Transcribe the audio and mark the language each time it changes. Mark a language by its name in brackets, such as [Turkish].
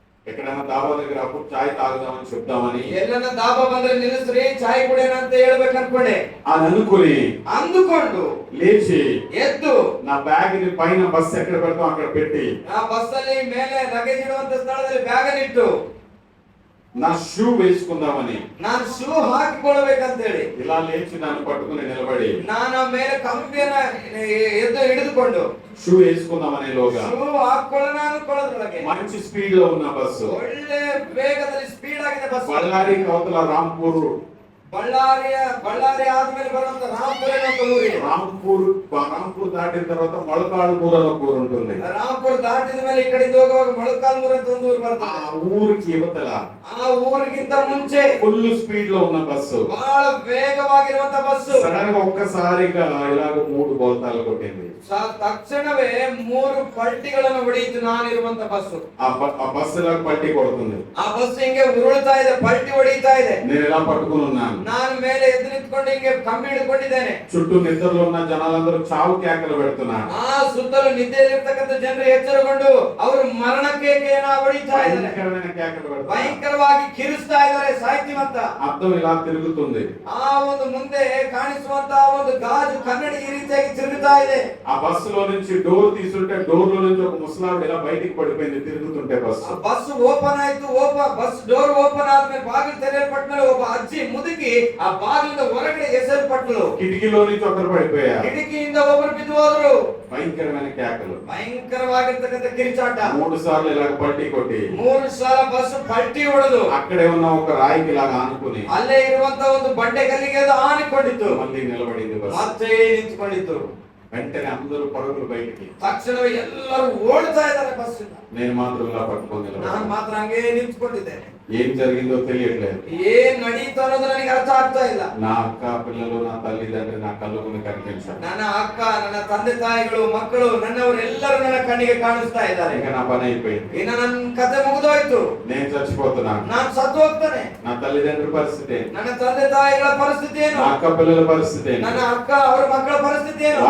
[Telugu] ఎక్కడైనా దాబా దగ్గర అప్పుడు చాయ్ తాగుదామని చెప్దామని [Kannada] ಎಲ್ಲನ ದಾಬಾ ಬಂದ್ರೆ ನಿಲ್ಲಿಸ್ರಿ, ಚಾಯ್ ಕುಡಿಯೋಣ ಅಂತ ಹೇಳ್ಬೇಕು ಅನ್ಕೊಂಡೆ. [Telugu] అని అనుకుని [Kannada] ಅಂದುಕೊಂಡು [Telugu] లేచి [Kannada] ಎದ್ದು [Telugu] నా బ్యాగ్ ని పైన బస్ ఎక్కడ పెడతాం అక్కడ పెట్టి [Kannada] ಆ ಬಸ್ ಅಲ್ಲಿ ಮೇಲೆ ಲಗೇಜ್ ಇಡುವಂತ ಸ್ಥಳದಲ್ಲಿ ಬ್ಯಾಗ್ ಅನ್ನು ಇಟ್ಟು [Telugu] నా షూ వేసుకుందామని [Kannada] ನಾನು ಶೂ ಹಾಕಿಕೊಳ್ಳಬೇಕಂತ ಹೇಳಿ [Telugu] ఇలా లేచి నన్ను పట్టుకుని నిలబడి [Kannada] ನಾನು ಮೇಲೆ ಕಂಬಿಯನ್ನ ಎದ್ದು ಹಿಡಿದುಕೊಂಡು [Telugu] షూ వేసుకుందామనే లోగా [Kannada] ಶೂ ಹಾಕೊಳ್ಳೋಣ ಅನ್ಕೊಳ್ಳೋದ್ರೊಳಗೆ [Telugu] మంచి స్పీడ్ లో ఉన్న బస్సు [Kannada] ಒಳ್ಳೆ ವೇಗದಲ್ಲಿ ಸ್ಪೀಡ್ ಆಗಿದೆ ಬಸ್. [Telugu] బళ్ళారి అవతల రాంపూర్ [Kannada] ಬಳ್ಳಾರಿ ಆದ್ಮೇಲೆ ಬರುವಂತ ರಾಂಪುರ ಅನ್ನೋ ಊರಿದೆ. [Telugu] రాంపూర్ దాటిన తర్వాత మొలకాళ్ళపూర్ అనే ఊరు ఉంటుంది. [Kannada] ರಾಂಪುರ ದಾಟಿದ ಮೇಲೆ ಈ ಕಡೆಯಿಂದ ಹೋಗುವಾಗ ಮೊಳಕಾಲ್ಮೂರು ಅಂತ ಒಂದು ಊರು ಬರ್ತದೆ. [Telugu] ఆ ఊరికి యువతల [Kannada] ಆ ಊರಿಗಿಂತ ಮುಂಚೆ [Telugu] ఫుల్ స్పీడ్ లో ఉన్న బస్సు [Kannada] ಬಹಳ ವೇಗವಾಗಿರುವಂತ ಬಸ್ಸು [Telugu] సడన్ గా ఒక్కసారిగా ఇలాగ 3 బోల్తాలు కొట్టింది. [Kannada] ತಕ್ಷಣವೇ 3 ಪಲ್ಟಿಗಳನ್ನು ಹೊಡೆಯಿತು ನಾನಿರುವಂತ ಬಸ್ಸು. [Telugu] ఆ బస్సు ఇలా పల్టీ కొడుతుంది. [Kannada] ಆ ಬಸ್ ಹಿಂಗೆ ಉರುಳ್ತಾ ಇದೆ, ಪಲ್ಟಿ ಹೊಡೆಯುತ್ತಾ ಇದೆ. [Telugu] నేను ఇలా పట్టుకుని ఉన్నాను. [Kannada] ನಾನು ಮೇಲೆ ಎದ್ದು ನಿಂತ್ಕೊಂಡು ಹಿಂಗೆ ಕಂಬಿ ಹಿಡ್ಕೊಂಡಿದ್ದೇನೆ. [Telugu] చుట్టూ నిద్రలో ఉన్న జనాలందరూ చావు కేకలు పెడుతున్నారు. [Kannada] ಆ ಸುತ್ತಲೂ ನಿದ್ದೆಯಲ್ಲಿರ್ತಕ್ಕಂಥ ಜನರು ಎಚ್ಚರಗೊಂಡು ಅವರು ಮರಣ ಕೇಕೆಯನ್ನ ಹೊಡಿತಾ ಇದ್ದಾರೆ. [Telugu] భయంకరమైన కేకలు పెడుతున్నారు. [Kannada] ಭಯಂಕರವಾಗಿ ಕಿರಿಸ್ತಾ ಇದ್ದಾರೆ ಸಾಯ್ತಿವಂತ. [Telugu] అద్దం ఇలా తిరుగుతుంది. [Kannada] ಆ ಒಂದು ಮುಂದೆ ಕಾಣಿಸುವಂತ ಒಂದು ಗಾಜು ಕನ್ನಡಿ ಈ ರೀತಿಯಾಗಿ ತಿರುಗುತ್ತಾ ಇದೆ. [Telugu] ఆ బస్సులో నుంచి డోర్ తీసుంటే డోర్ లో నుంచి ఒక ముసలావిడ ఇలా బయటికి పడిపోయింది తిరుగుతుంటే బస్సు. [Kannada] ಬಸ್ ಓಪನ್ ಆಯ್ತು. ಬಸ್ ಡೋರ್ ಓಪನ್ ಆದ್ಮೇಲೆ ಬಾಗಿಲು ತೆರೆಯಲ್ಪಟ್ಮೇಲೆ ಒಬ್ಬ ಅಜ್ಜಿ ಮುದುಕಿ ಆ ಬಾಗಿಲಿಂದ ಹೊರಗಡೆ ಎಸೆಯಲ್ಪಟ್ಟಳು. [Telugu] కిటికీలో నుంచి ఒకరు పడిపోయారు. [Kannada] ಕಿಟಕಿಯಿಂದ ಒಬ್ಬರು ಬಿದ್ದು ಹೋದ್ರು. [Telugu] భయంకరమైన కేకలు. [Kannada] ಭಯಂಕರವಾಗಿರ್ತಕ್ಕಂಥ ಕಿರಿಚಾಟ. [Telugu] 3 సార్లు ఇలాగ పల్టీ కొట్టి [Kannada] 3 ಸಲ ಬಸ್ ಪಲ್ಟಿ ಹೊಡೆದು [Telugu] అక్కడే ఉన్న ఒక రాయికి ఇలాగ ఆనుకుని [Kannada] ಅಲ್ಲೇ ಇರುವಂತ ಒಂದು ಬಂಡೆ ಕಲ್ಲಿಗೆ ಅದು ಆನಿಕೊಂಡಿತ್ತು. [Telugu] మళ్ళీ నిలబడింది బస్సు. [Kannada] ಮತ್ತೆ ನಿಂತ್ಕೊಂಡಿತ್ತು. [Telugu] వెంటనే అందరూ పరుగులు బయటికి. [Kannada] ತಕ್ಷಣವೇ ಎಲ್ಲರೂ ಓಡ್ತಾ ಇದ್ದಾರೆ ಬಸ್ಸಿಂದ. [Telugu] నేను మాత్రం ఇలా పట్టుకొని [Kannada] ನಾನು [Telugu] నిలబడ్డాను. [Kannada] ಮಾತ್ರ ಹಂಗೆ ನಿಂತ್ಕೊಂಡಿದ್ದೇನೆ. [Telugu] ఏం జరిగిందో తెలియట్లేదు. [Kannada] ಏನ್ ನಡೀತು ಅನ್ನೋದು ನನಗೆ ಅರ್ಥ ಆಗ್ತಾ ಇಲ್ಲ. [Telugu] నా అక్క పిల్లలు నా తల్లిదండ్రి నా కళ్ళు ముందు కనిపించారు. [Kannada] ನನ್ನ ಅಕ್ಕ, ನನ್ನ ತಂದೆ ತಾಯಿಗಳು, ಮಕ್ಕಳು, ನನ್ನವರೆಲ್ಲರೂ ನನ್ನ ಕಣ್ಣಿಗೆ ಕಾಣಿಸ್ತಾ ಇದ್ದಾರೆ. [Telugu] ఇక నా పని అయిపోయింది. [Kannada] ಇನ್ನು ನನ್ನ ಕತೆ ಮುಗಿದೋಯ್ತು. [Telugu] నేను చచ్చిపోతున్నాను. [Kannada] ನಾನು ಸತ್ತು ಹೋಗ್ತಾನೆ. [Telugu] నా తల్లిదండ్రి పరిస్థితి ఏంటి? [Kannada] ನನ್ನ ತಂದೆ ತಾಯಿಗಳ ಪರಿಸ್ಥಿತಿ ಏನು? [Telugu] నా అక్క పిల్లల పరిస్థితి ఏంటి? [Kannada] ನನ್ನ ಅಕ್ಕ ಅವರ ಮಕ್ಕಳ ಪರಿಸ್ಥಿತಿ ಏನು?